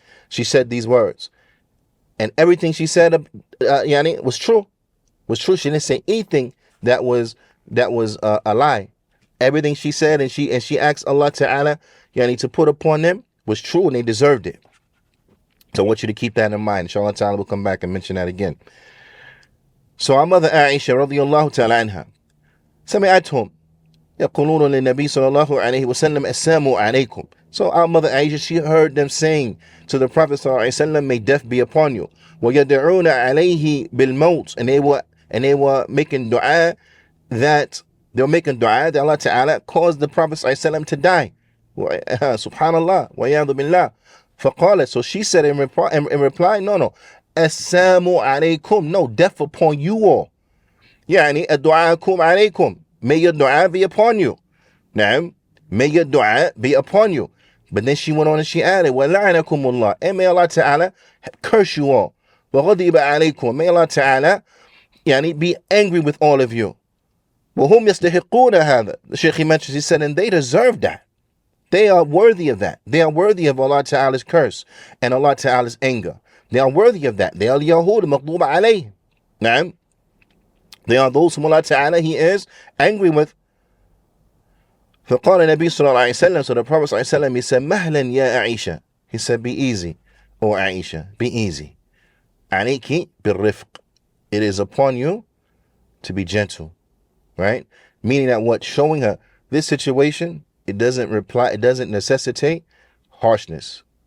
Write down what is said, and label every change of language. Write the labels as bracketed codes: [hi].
[en] She said these words, and everything she said, Juyaanee, was true. Was true. She didn't say anything that was a lie. Everything she said, and she asked Allah Ta'ala, Juyaanee, to put upon them was true, and they deserved it. So I want you to keep that in mind. Inshallah Ta'ala will come back and mention that again. So our mother Aisha [ar] radiyallahu ta'ala anha, سمعتهم يقولون للنبي صلى الله عليه وسلم السلام عليكم. [en] So our mother Aisha, she heard them saying to the Prophet sallallahu alaihi wasallam, may death be upon you. [ar] ويدعون عليه بالموت, [en] and they were making dua that Allah Ta'ala caused the Prophet sallallahu alaihi wasallam to die. [ar] Subhanallah wa ya'udhu billah. [en] فقالت, so she said in reply, no, [ar] Assalamu alaykum, [en] no, death upon you all. [ar] Yani, addu'akum alaykum, [en] may your dua be upon you. Now, may your dua be upon you. But then she went on and she added, وَلَعَنَكُمُ and may Allah Ta'ala curse you all. [ar] وَغَضِبَ عَلَيْكُمْ, [en] may Allah Ta'ala be angry with all of you. [ar] وَهُمْ يَسْتَحِقُونَ هَذَا. [en] The Shaykh, he mentions, he said, and they deserve that. They are worthy of that. They are worthy of Allah Ta'ala's curse and Allah Ta'ala's anger. They are worthy of that. They are [ar] Yahud Maqdub alayhim. [en] Now, they are those whom Allah Ta'ala, He is angry with. [ar] فقال النبي صلى الله عليه وسلم, [en] so the Prophet [ar] صلى الله عليه وسلم, [en] he said, [ar] مهلا يا عائشة. [en] He said, be easy, O Aisha, be easy. [ar] عليك بالرفق. [en] It is upon you to be gentle, right? Meaning that what? Showing her this situation, it doesn't necessitate harshness.